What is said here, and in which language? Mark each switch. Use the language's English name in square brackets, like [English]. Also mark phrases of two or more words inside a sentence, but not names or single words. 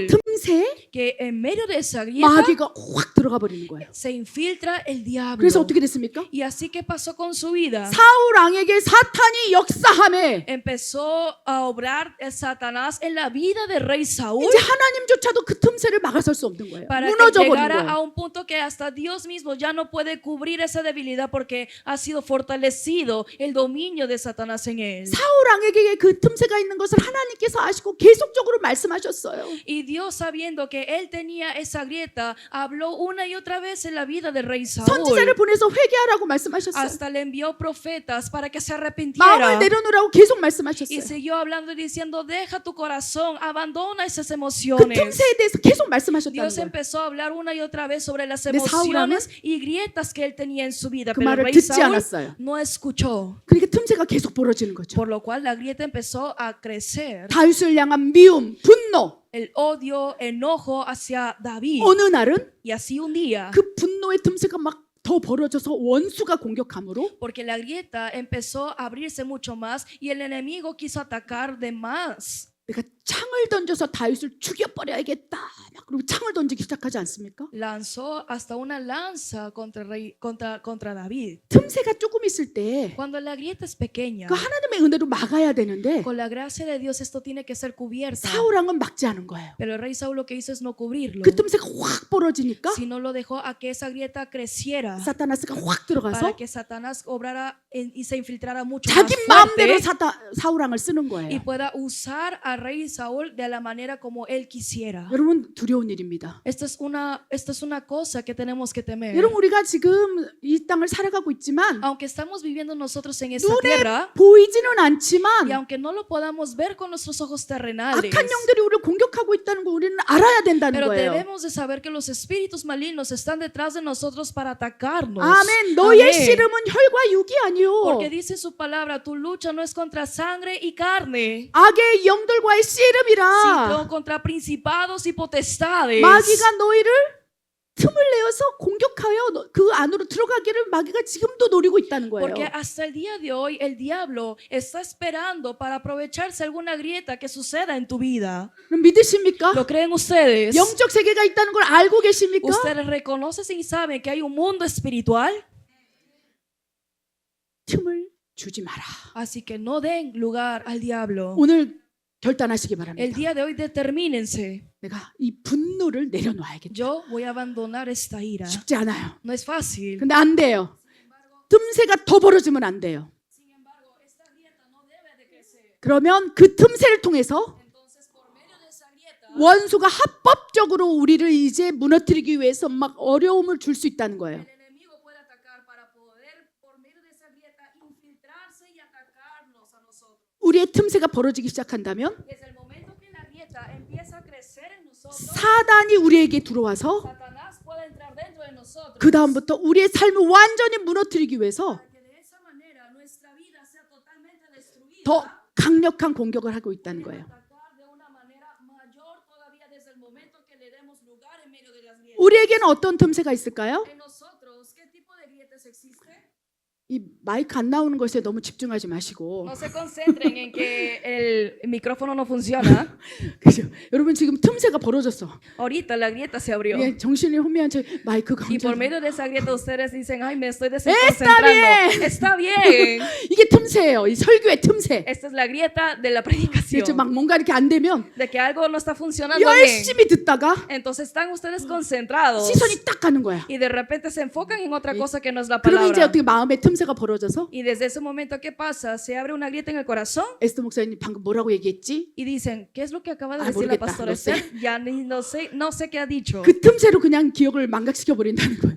[Korean] 틈새 [Spanish] que en medio de esa grieta [Korean] 마귀가 확 들어가 버리는 거예요. [Spanish] se infiltra el diablo. [Korean] 그래서 어떻게 됐습니까? [Spanish] Y así que pasó con su vida. [Korean] 사울왕에게 사탄이 역사함에 [Spanish] Empezó a obrar el Satanás en la vida del rey Saúl [Korean] 이제 하나님조차도 그 틈새를 막아설 수 없는 거예요. [Spanish] para que [Korean] 무너져 버린 [Spanish] llegara a [Korean] 거예요. [Spanish] un punto que hasta Dios mismo ya no puede cubrir esa debilidad porque ha sido fortalecido el dominio de Satanás en él. [Korean] 사울왕에게 그 틈새가 있는 것을 하나님께서 아시고 계속적으로 말씀하셨어요. [Spanish] Y Dios, sabiendo que él tenía esa grieta, habló una y otra vez en la vida del rey Saúl. [Korean] 선지자를 보내서 회개하라고 말씀하셨어요. [Spanish] Hasta le envió profetas para que se [Korean] 마음을 [Spanish] arrepintiera. [Korean] 내려놓으라고 계속 [Spanish] Y [Korean] 말씀하셨어요. [Spanish] siguió hablando y diciendo, deja tu corazón, abandona esas [Korean] 그 [Spanish] emociones. [Korean] 틈새에 대해서 계속 말씀하셨다는 [Spanish] Dios [Korean] 거예요. [Spanish] empezó a hablar una y otra vez sobre las [Korean] 근데 [Spanish] emociones y grietas que él tenía en su vida. [Korean] 그 [Spanish] Pero el [Korean] 말을 [Spanish] rey [Korean] 듣지 [Spanish] Saúl [Korean] 않았어요. [Spanish] no escuchó. [Korean] 그러니까 틈새가 계속 벌어지는 거죠. [Spanish] Por lo cual la grieta empezó a crecer. [Korean] 다윗을 향한 미움, 분노. [Spanish] El odio, enojo hacia David. [Korean] 어느 날은 [Spanish] Y así un día, [Korean] 그 분노의 틈새가 막 더 벌어져서 원수가 공격함으로 [Spanish] porque la grieta empezó a abrirse mucho más y el enemigo quiso atacar de más. [Korean] 내가 창을 던져서 다윗을 죽여버려야겠다. 막 그리고 창을 던지기 시작하지 않습니까? [Spanish] Lanzó hasta una lanza contra David. [Korean] 틈새가 조금 있을 때 [Spanish] Cuando la grieta es pequeña, [Korean] 그 하나님의 은혜로 막아야 되는데 [Spanish] con la gracia de Dios esto tiene que ser cubierta. [Korean] 사울왕은 막지 않은 거예요. [Spanish] Pero el rey Saúl lo que hizo es no cubrirlo, [Korean] 그 틈새가 확 벌어지니까 [Spanish] sino lo dejó a que esa grieta creciera [Korean] 사타나스가 확 [Spanish] para [Korean] 들어가서 [Spanish] que Satanás obrara y se infiltrara mucho [Korean] 자기 [Spanish] más [Korean] 마음대로 [Spanish] fuerte [Korean] 사울왕을 쓰는 [Spanish] y [Korean] 거예요. [Spanish] pueda usar al rey Saúl de la manera como él quisiera. [Korean] 여러분 두려운 일입니다. [Spanish] Esta es una cosa que tenemos que temer. [Korean] 여러분 우리가 지금 이 땅을 살아가고 있지만 [Spanish] Aunque estamos viviendo nosotros en esta [Korean] 눈에 [Spanish] tierra [Korean] 보이지는 [Spanish] y [Korean] 않지만 [Spanish] aunque no lo podamos ver con nuestros ojos terrenales, [Korean] 악한 영들이 우리를 공격하고 있다는 거 우리는 알아야 된다는 [Spanish] pero [Korean] 거예요. [Spanish] debemos de saber que los espíritus malignos están detrás de nosotros para atacarnos. [Korean] 아멘. 너의 [Spanish] Amén. [Korean] 씨름은 혈과 육이 아니요. [Spanish] Porque dice su palabra, tu lucha no es contra sangre y carne, [Korean] 악의 영들과의 씨름이라. [Spanish] sino contra principados y potestades. [Korean] 마귀가 너희를 틈을 내어서 공격하여 그 안으로 들어가기를 마귀가 지금도 노리고 있다는 거예요. [Spanish] Porque hasta el día de hoy el diablo está esperando para aprovecharse alguna grieta que suceda en tu vida. [Korean] 그럼 믿으십니까? [Spanish] ¿Lo creen ustedes? [Korean] 영적 세계가 있다는 걸 알고 계십니까? [Spanish] ¿Ustedes reconocen y saben que hay un mundo espiritual? [Korean] 틈을 주지 마라. [Spanish] Así que no den lugar al diablo. [Korean] 오늘 결단하시기 [Spanish] El [Korean] 바랍니다. [Spanish] día de hoy determínense. [Korean] 내가 이 분노를 내려놓아야겠다. [Spanish] Yo voy a abandonar esta ira. [Korean] 쉽지 않아요. [Spanish] No es fácil. [Korean] 근데 안 돼요. 틈새가 더 벌어지면 안 돼요. [Spanish] Sin embargo, esta grieta no debe de crecer. [Korean] 그러면 그 틈새를 통해서 [Spanish] Entonces, por medio de esa grieta, [Korean] 원수가 합법적으로 우리를 이제 무너뜨리기 위해서 막 어려움을 줄 수 있다는 거예요. [Spanish] el enemigo puede atacar para poder, por medio de esa grieta, infiltrarse y atacarnos a nosotros. [Korean] 우리의 틈새가 벌어지기 시작한다면 [Spanish] Desde el momento que la grieta empieza a crecer en nosotros, [Korean] 사단이 우리에게 들어와서 [Spanish] Satanás puede entrar dentro de nosotros. [Korean] 그 다음부터 우리의 삶을 완전히 무너뜨리기 위해서 [Spanish] Para que de esa manera nuestra vida sea totalmente destruida. [Korean] 더 강력한 공격을 하고 있다는 거예요. [Spanish] Atacar de una manera mayor todavía desde el momento que le demos lugar en medio de las grietas. [Korean] 우리에게는 어떤 틈새가 있을까요? [Spanish] En nosotros, ¿qué tipo de grietas existe? [Korean] 이 마이크 안 나오는 것에 너무 집중하지 마시고 [Spanish] No se concentren en que el micrófono no funciona. [Korean] 그죠? 여러분 지금 틈새가 벌어졌어. [Spanish] Ahorita la grieta se abrió. [Korean] 예, 정신이 혼미한 채 마이크가 [Spanish] Y por [Korean] 혼자 [Spanish] medio de esa grieta ustedes dicen, ay, me estoy bien. desconcentrando. Está bien. [Korean] 이게 틈새예요. 이 설교의 틈새. [Spanish] Esta es la grieta de la predicación. [Korean] 이제 막 뭔가 이렇게 안 되면 [Spanish] De que algo no está funcionando bien. [Korean] 열심히 듣다가 [Spanish] Entonces están ustedes concentrados. [Korean] 시선이 딱 가는 거야. [Spanish] Y de repente se enfocan en otra cosa que no es la [Korean] 그러면 이제 [Spanish] palabra. [Korean] 어떻게 마음의 틈새가 벌어져서 [Spanish] Y desde ese momento, ¿qué pasa? Se abre una grieta en el corazón [Korean] 에스더 목사님 방금 뭐라고 얘기했지? [Spanish] y dicen, ¿qué es lo que acaba de Ah, decir la [Korean] 모르겠다. [Spanish] pastora No sé. Esther? Ya no sé qué ha dicho. [Korean] 그 틈새로 그냥 기억을 망각시켜 버린다는 거예요.